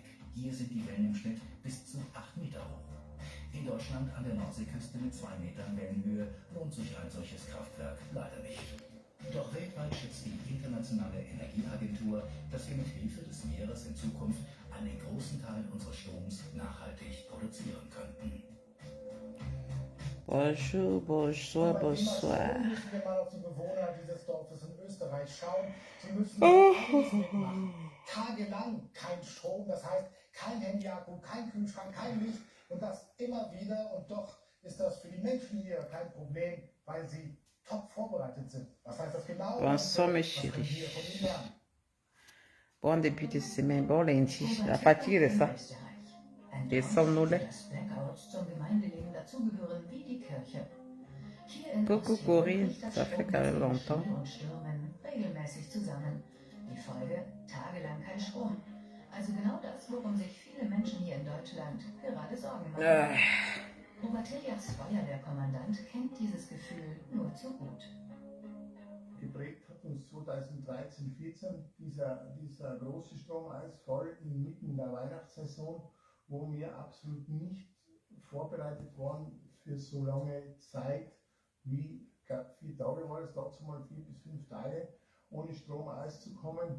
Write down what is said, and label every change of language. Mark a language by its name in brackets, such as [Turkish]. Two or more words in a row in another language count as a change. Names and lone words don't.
[German] Hier sind die Wellen im Schnitt bis zu 8 Meter hoch. In Deutschland an der Nordseeküste mit 2 Metern Wellenhöhe lohnt sich ein solches Kraftwerk leider nicht. Doch weltweit schätzt die Internationale Energieagentur, dass wir mit Hilfe des Meeres in Zukunft einen großen Teil unseres Stroms nachhaltig produzieren könnten. [French] Bonjour, bonsoir, bonsoir. [German] Müssen wir mal auf die Bewohner dieses Dorfes in Österreich schauen. Sie müssen alles mitmachen. Tagelang kein Strom, das heißt kein Handyakku, kein Kühlschrank, kein Licht und das immer wieder. Und doch ist das für die Menschen hier kein Problem, weil sie top vorbereitet sind. Was heißt das genau? [French] Bonsoir mes chéris. Bon début de semaine, bon lundi. La fatigue de ça. Des somnolents. Coucou Corinne, ça fait quand même longtemps. [German] Die Folge, tagelang kein Strom. Also genau das, worum sich viele Menschen hier in Deutschland gerade Sorgen machen. Obertilliachs Feuerwehrkommandant kennt dieses Gefühl nur zu gut. Geprägt hat uns 2013, 14 dieser große Stromausfall inmitten der Weihnachtssaison, wo wir absolut nicht vorbereitet waren für so lange Zeit, wie, ich glaube, 4 Tage war es dazu mal, 4 bis 5 Tage, ohne Strom auszukommen.